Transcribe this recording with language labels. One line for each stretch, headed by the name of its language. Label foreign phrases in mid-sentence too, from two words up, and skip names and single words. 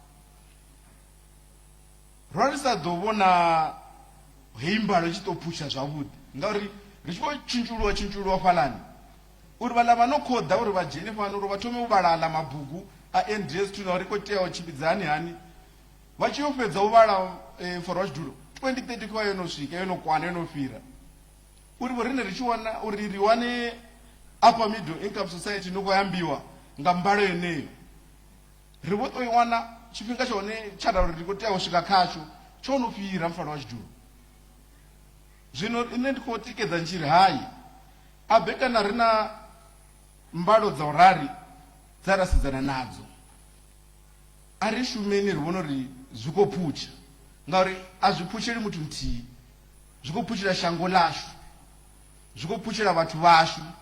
Venda: ro ri sa ḓo vhona heyi mbalo i tshi ḓo phusha zwavhuḓi ngauri ri tshi vho tshintshuluwa fhalani uri vhaḽa vha no khoḓa uri vha dzhene fhano uri vha thome u vhala aḽa mabugu a NDS 2 na uri khou tea u tshimbidza hani vha tshi yo fhedza u vhala mufaro wa tshidulo 2030 kha yo no swika yo no kwana yo no fhira uri vho riṋe ri tshi wana uri ri wane
English: upper middle income society
Venda: no khou ambiwa nga mbalo yeneyo ri vho tou i wana tshifhinga tsha hone tsha uri ri khou tea u swika khatsho tsho no fhira mufaro wa tshidulo zwino ine ndi khou tikedza ntshiri hayi a bekana ri na mbalo dza u rari dza ra sedzana nadzo a ri shumeni ri vhona uri zwi khou phutsha ngauri a zwi phutsheli muthu muthihi zwi khou phutshela shango ḽashu zwi khou phutshela vhathu vhashu